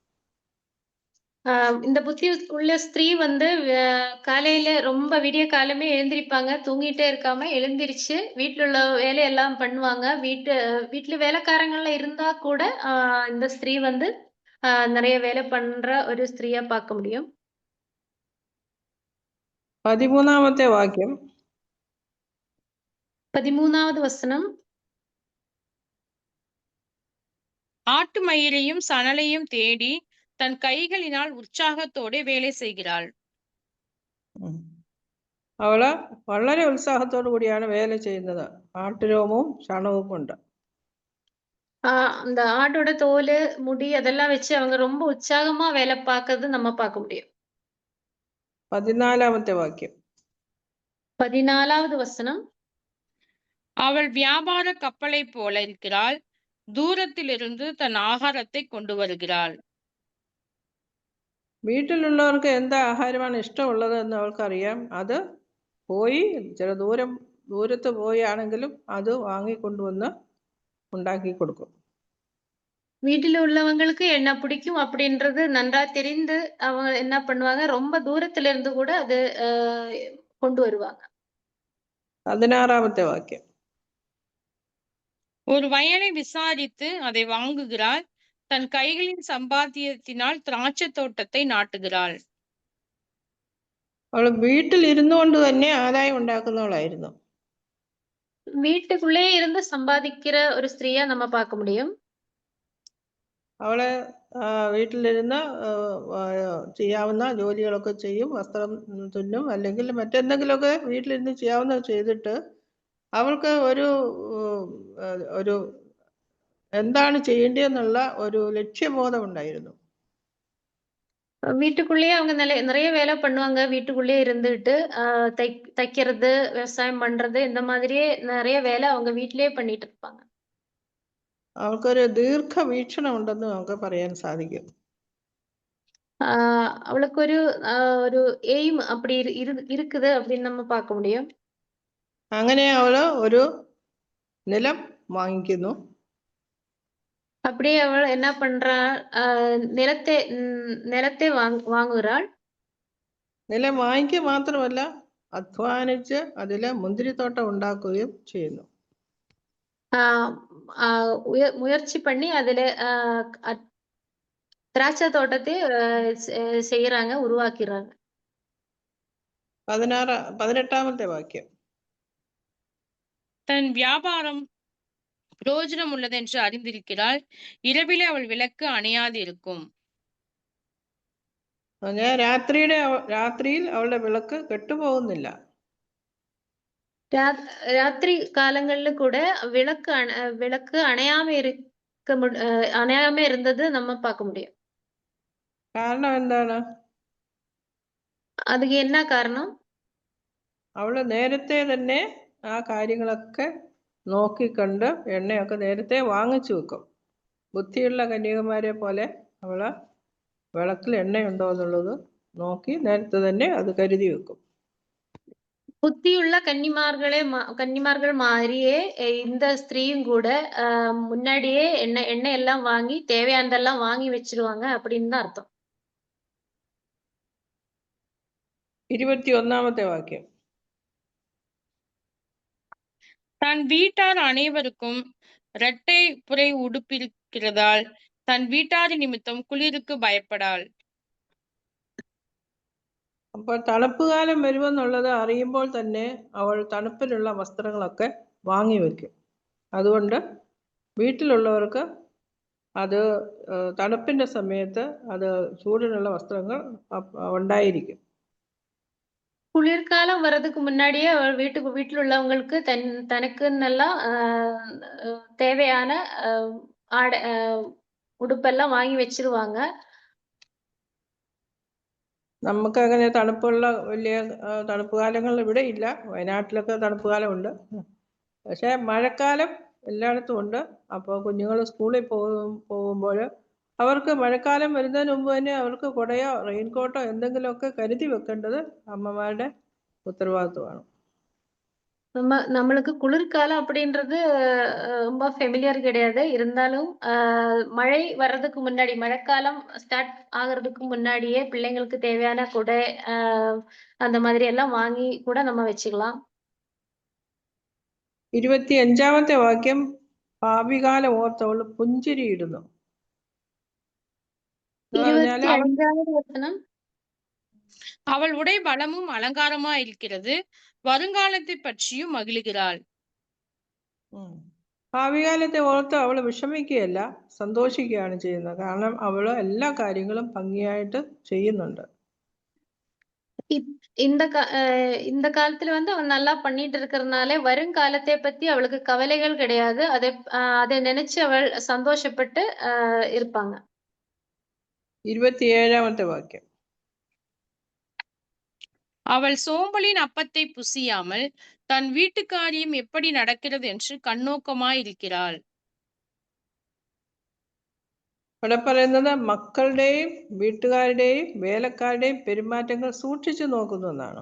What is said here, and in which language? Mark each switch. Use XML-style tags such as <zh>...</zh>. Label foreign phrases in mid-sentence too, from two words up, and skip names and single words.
<ta>இந்த புத்தி உள்ள ஸ்திரீ வந்து காலையில ரொம்ப விடிய காலமே எழுந்திருப்பாங்க, தூங்கிட்டே இருக்காம எழுந்திருச்சு வீட்டுல உள்ள வேலையெல்லாம் பண்ணுவாங்க. வீட்டுல வேலைக்காரங்கள்ல இருந்தா கூட இந்த ஸ்திரீ வந்து நிறைய வேலை பண்ற ஒரு ஸ்திரீயா பார்க்க முடியும்.</ta> <ml>13-ാമത്തെ വാക്യം.</ml> <ta>13வது வசனம். ஆட்டு மயிரையும் சணலையும் தேடி தன் கைகளினால் உற்சாகத்தோടെ வேலை செய்கிறாள்.</ta> <ml>അവള് വളരെ ഉത്സാഹത്തോടു കൂടിയാണ് വേല ചെയ്യുന്നത്. ആട്ടുരോമവും ചണവും കൊണ്ട്.</ml> <ta>அந்த ஆட்டோட தோல், முடி அதெல்லாம் வச்சு அவங்க ரொம்ப உற்சாகமா வேலை பார்க்கறது நம்ம பார்க்க முடியும்.</ta> <ml>14ാമത്തെ വാക്യം.</ml> <ta>14வது வசனம். அவள் வியாபார கப்பலைப் போல இருக்கிறாள், தூரத்திலிருந்து தன் ஆகாரத்தை கொண்டு வருகிறாள்.</ta> <ml>വീട്ടിലുള്ളവർക്ക് എന്താ ആഹാരമാണ് ഇഷ്ടമുള്ളത് എന്ന് അവൾക്കറിയാം. അത് പോയി ചില ദൂരത്ത് പോയാണെങ്കിലും അത് വാങ്ങിക്കൊണ്ടുവന്ന് ഉണ്ടാക്കി കൊടുക്കും.</ml> <ta>வீட்டில் உள்ளவங்களுக்கு என்ன பிடிக்கும் அப்படின்றது நன்றா தெரிந்து அவங்க என்ன பண்ணுவாங்க, ரொம்ப தூரத்துல இருந்து கூட அது கொண்டு வருவாங்க.</ta> <ml>16ാമത്തെ വാക്യം.</ml> <ta>ஒரு வயலை விசாரித்து அதை வாங்குகிறாள், தன் கைகளின் சம்பாத்தியத்தினால் திராட்சை தோட்டத்தை நாட்டுகிறாள்.</ta> <ml>അവൾ വീട്ടിൽ ഇരുന്നു കൊണ്ട് തന്നെ ആദായം ഉണ്ടാക്കുന്നവളായിരുന്നു.</ml> <ta>வீட்டுக்குள்ளே இருந்து சம்பாதிக்கிற ஒரு ஸ்திரீயா நம்ம பார்க்க முடியும்.</ta> <ml>അവള് വീട്ടിലിരുന്ന് ചെയ്യാവുന്ന ജോലികളൊക്കെ ചെയ്യും. വസ്ത്രം തുന്നും, അല്ലെങ്കിൽ മറ്റെന്തെങ്കിലുമൊക്കെ വീട്ടിലിരുന്ന് ചെയ്യാവുന്നത് ചെയ്തിട്ട് അവൾക്ക് ഒരു എന്താണ് ചെയ്യേണ്ടതെന്നുള്ള ഒരു ലക്ഷ്യബോധം ഉണ്ടായിരുന്നു.</ml> <ta>வீட்டுக்குள்ளேயே அவங்க நிறைய வேலை பண்ணுவாங்க. வீட்டுக்குள்ளேயே இருந்துட்டு தைக்கிறது, விவசாயம் பண்றது, இந்த மாதிரியே நிறைய வேலை அவங்க வீட்டிலேயே பண்ணிட்டு இருப்பாங்க.</ta> <ml>അവൾക്കൊരു ദീർഘവീക്ഷണം ഉണ്ടെന്ന് നമുക്ക് പറയാൻ സാധിക്കും.</ml> <ta>அவளுக்கு ஒரு எய்ம் அப்படி இருக்குது அப்படின்னு நம்ம பார்க்க முடியும்.</ta> <ml>അങ്ങനെ അവള് ഒരു നിലം വാങ്ങിക്കുന്നു.</ml> <ta>அப்படியே அவள் என்ன பண்றா, நிலத்தை வாங்குகிறாள்.</ta> <ml>നിലം വാങ്ങിക്കുക മാത്രമല്ല, അധ്വാനിച്ച് അതില് മുന്തിരിത്തോട്ടം ഉണ്ടാക്കുകയും ചെയ്യുന്നു.</ml> <ta>முயற்சி பண்ணி அதுல திராட்சை தோட்டத்தை செய்யறாங்க, உருவாக்கிறாங்க.</ta> <ml>18ാമത്തെ വാക്യം.</ml> <ta>தன் வியாபாரம் பிரயோஜனம் உள்ளது என்று அறிந்திருக்கிறாள், இரவிலே அவள் விளக்கு அணையாது இருக்கும்.</ta> <ml>രാത്രിയിൽ അവളുടെ വിളക്ക് കെട്ടുപോകുന്നില്ല.</ml> <ta>ராத்திரி காலங்கள்ல கூட விளக்கு அணையாம இருந்தது நம்ம பார்க்க முடியும்.</ta> <ml>കാരണം എന്താണ്?</ml> <ta>அதுக்கு என்ன காரணம்?</ta> <ml>അവള് നേരത്തെ തന്നെ ആ കാര്യങ്ങളൊക്കെ നോക്കിക്കണ്ട് എണ്ണയൊക്കെ നേരത്തെ വാങ്ങിച്ചു വെക്കും. ബുദ്ധിയുള്ള കന്യകമാരെ പോലെ അവള് വിളക്കിൽ എണ്ണയുണ്ടോ എന്നുള്ളത് നോക്കി നേരത്തെ തന്നെ അത് കരുതി വെക്കും.</ml> <ta>புத்தியுள்ள கன்னிமார்கள் மாதிரியே இந்த ஸ்திரீயும் கூட முன்னாடியே எண்ணெய் எல்லாம் வாங்கி தேவையானதெல்லாம் வாங்கி வச்சிருவாங்க அப்படின்னு தான் அர்த்தம்.</ta> <ml>21ാമത്തെ വാക്യം.</ml> <ta>தன் வீட்டார் அனைவருக்கும் இரட்டை புரை உடுப்பிருக்கிறதால் தன் வீட்டாரின் நிமித்தம் குளிருக்கு பயப்படாள்.</ta> <ml>അപ്പോൾ തണുപ്പ് കാലം വരുമെന്നുള്ളത് അറിയുമ്പോൾ തന്നെ അവൾ തണുപ്പിലുള്ള വസ്ത്രങ്ങളൊക്കെ വാങ്ങി വെക്കും. അതുകൊണ്ട് വീട്ടിലുള്ളവർക്ക് അത് തണുപ്പിന്റെ സമയത്ത് അത് ചൂടിനുള്ള വസ്ത്രങ്ങൾ ഉണ്ടായിരിക്കും.</ml> <ta>குளிர்காலம் வர்றதுக்கு முன்னாடியே அவள் வீட்டில் உள்ளவங்களுக்கு தனக்கு நல்லா தேவையான ஆடை உடுப்பெல்லாம் வாங்கி வச்சிருவாங்க.</ta> <ml>നമുക്ക് അങ്ങനെ തണുപ്പുള്ള വലിയ തണുപ്പ് കാലങ്ങൾ ഇവിടെ ഇല്ല. വയനാട്ടിലൊക്കെ തണുപ്പ് കാലമുണ്ട്. പക്ഷെ മഴക്കാലം എല്ലായിടത്തും ഉണ്ട്. അപ്പോൾ കുഞ്ഞുങ്ങൾ സ്കൂളിൽ പോകുമ്പോൾ അവർക്ക് മഴക്കാലം വരുന്നതിന് മുമ്പ് തന്നെ അവർക്ക് കുടയോ റെയിൻകോട്ടോ എന്തെങ്കിലുമൊക്കെ കരുതി വെക്കേണ്ടത് അമ്മമാരുടെ ഉത്തരവാദിത്വമാണ്.</ml> <ta>நம்மளுக்கு குளிர்காலம் அப்படின்றது ரொம்ப ஃபெமிலியர் கிடையாது. இருந்தாலும் மழை வர்றதுக்கு முன்னாடி, மழைக்காலம் ஸ்டார்ட் ஆகுறதுக்கு முன்னாடியே பிள்ளைங்களுக்கு தேவையான குடை அந்த மாதிரி எல்லாம் வாங்கி கூட நம்ம வச்சுக்கலாம்.</ta> <ml>25ാമത്തെ വാക്യം. ഭാവികാലം ഓർത്തവൾ പുഞ്ചിരിയിടുന്നു.</ml> <ta>25வது வசனம். அவள் உடை பலமும் அலங்காரமா இருக்கிறது, வருங்காலத்தை பற்றியும் மகிழுகிறாள்.</ta> <ml>ഭാവികാലത്തെ ഓർത്ത് അവൾ വിഷമിക്കുകയല്ല, സന്തോഷിക്കുകയാണ് ചെയ്യുന്നത്. കാരണം അവള് എല്ലാ കാര്യങ്ങളും ഭംഗിയായിട്ട് ചെയ്യുന്നുണ്ട്.</ml> <ta>இந்த காலத்துல அவன் நல்லா பண்ணிட்டு இருக்கிறதுனால வருங்காலத்தை பத்தி அவளுக்கு கவலைகள் கிடையாது. அதை நினைச்சு அவள் சந்தோஷப்பட்டு இருப்பாங்க.</ta> <ml>27ാമത്തെ വാക്യം.</ml> <ta>அவள் சோம்பலின் அப்பத்தை புசியாமல் தன் வீட்டு காரியம் எப்படி நடக்கிறது என்று கண்ணோக்கமாயிருக்கிறாள்.</ta> <ml>ഇവിടെ പറയുന്നത് മക്കളുടെയും വീട്ടുകാരുടെയും വേലക്കാരുടെയും പെരുമാറ്റങ്ങൾ സൂക്ഷിച്ചു നോക്കുന്നു എന്നാണ്.</ml>